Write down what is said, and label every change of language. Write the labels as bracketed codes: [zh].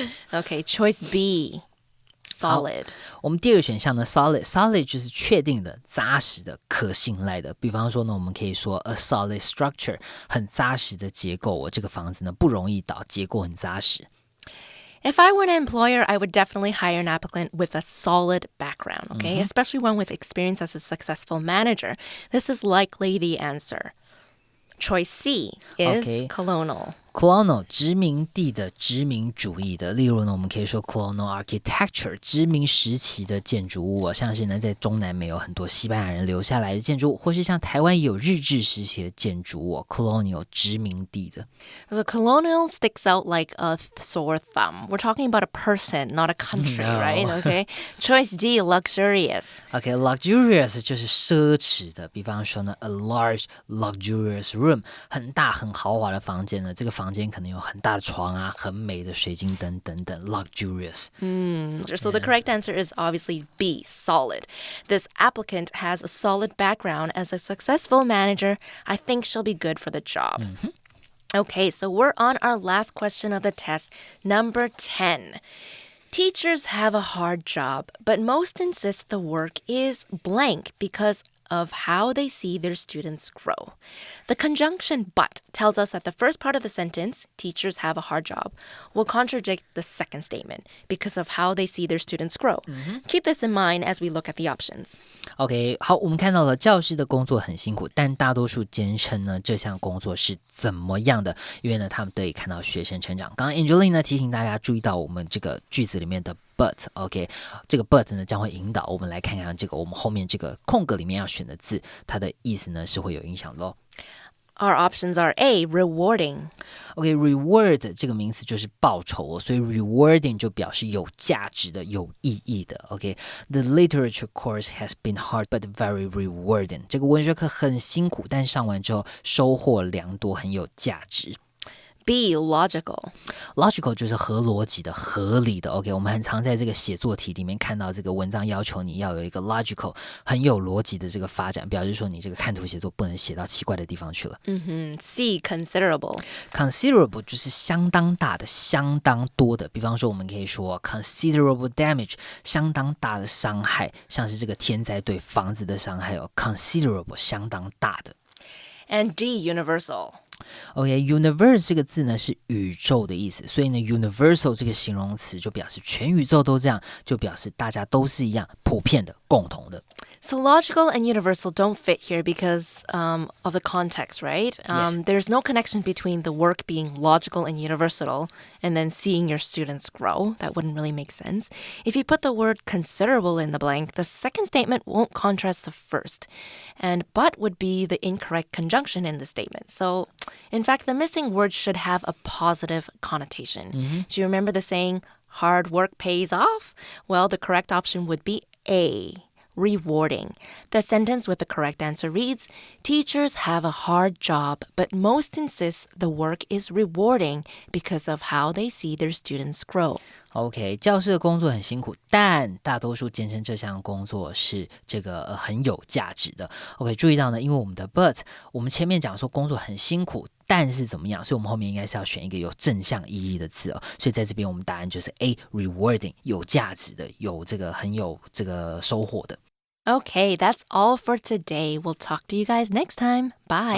[en] Okay, choice B.Solid. [zh] 我们第二个选项呢 solid 就是确定的、扎实的、可信赖的。比方说呢，我们可以说 [en] a solid structure [zh] 很扎实的结构，这个房子呢不容易倒，结构很扎实。 [en] If I were an employer, I would definitely hire an applicant with a solid background, okay? Especially one with experience as a successful manager. This is likely the answer. Choice C is colonial. [zh] Colonial 殖民地的、殖民主义的，例如呢，我们可以说 [en] colonial architecture [zh] 殖民时期的建筑物。像是呢，在中南美有很多西班牙人留下来的建筑物，或是像台湾也有日治时期的建筑物。 colonial 殖民地的。 [en] So colonial sticks out like a sore thumb. We're talking about a person, not a country, right? Okay. Choice D, luxurious. [zh] Okay, luxurious 就是奢侈的。比方说呢 ， [en] a large luxurious room [zh] 很大很豪华的房间呢，这个房间可能有很大的床啊，很美的水晶灯等等 luxurious. [en] So the correct answer is obviously B, solid. This applicant has a solid background as a successful manager. I think she'll be good for the job. Okay, so we're on our last question of the test, number 10. Teachers have a hard job, but most insist the work is blank because of how they see their students grow. The conjunction but tells us that the first part of the sentence, teachers have a hard job, will contradict the second statement because of how they see their students grow. Keep this in mind as we look at the options. [zh] OK, 好，我们看到了教师的工作很辛苦，但大多数坚称呢这项工作是怎么样的，因为呢他们得以看到学生成长。刚刚 Angeline 呢提醒大家注意到我们这个句子里面的But, OK, 这个 but 呢将会引导我们来看看这个我们后面这个空格里面要选的字，它的意思呢是会有影响咯。 [en] Our options are A, rewarding. [zh] OK, reward 这个名词就是报酬，所以 rewarding 就表示有价值的、有意义的。 [en] OK, the literature course has been hard but very rewarding. [zh] 这个文学课很辛苦，但上完之后收获良多，很有价值。 [en] B, logical. [zh] Logical 就是合逻辑的、合理的。OK， 我们很常在这个写作题里面看到这个文章要求你要有一个 logical 很有逻辑的这个发展，表示说你这个看图写作不能写到奇怪的地方去了。 C, considerable. Considerable 就是相当大的、相当多的。比方说，我们可以说 [en] considerable damage [zh] 相当大的伤害，像是这个天灾对房子的伤害哦 ，considerable 相当大的。 [en] And D, universal. [zh] OK, universe 这个字呢是宇宙的意思，所以呢 universal 这个形容词就表示全宇宙都这样，就表示大家都是一样普遍的、共同的。 [en] So logical and universal don't fit here because of the context, right? Yes. There's no connection between the work being logical and universal and then seeing your students grow. That wouldn't really make sense. If you put the word considerable in the blank, the second statement won't contrast the first. And but would be the incorrect conjunction in the statement. So, in fact, the missing word should have a positive connotation. Do you remember the saying, hard work pays off? Well, the correct option would be A. Rewarding. The sentence with the correct answer reads, Teachers have a hard job, but most insist the work is rewarding because of how they see their students grow. [zh] OK， 教师的工作很辛苦，但大多数坚称这项工作是这个很有价值的。 OK， 注意到呢，因为我们的 but， 我们前面讲说工作很辛苦，但是怎么样？所以我们后面应该是要选一个有正向意义的字哦。所以在这边我们答案就是 A rewarding， 有价值的，有这个很有这个收获的。 [en] Okay, that's all for today. We'll talk to you guys next time. Bye.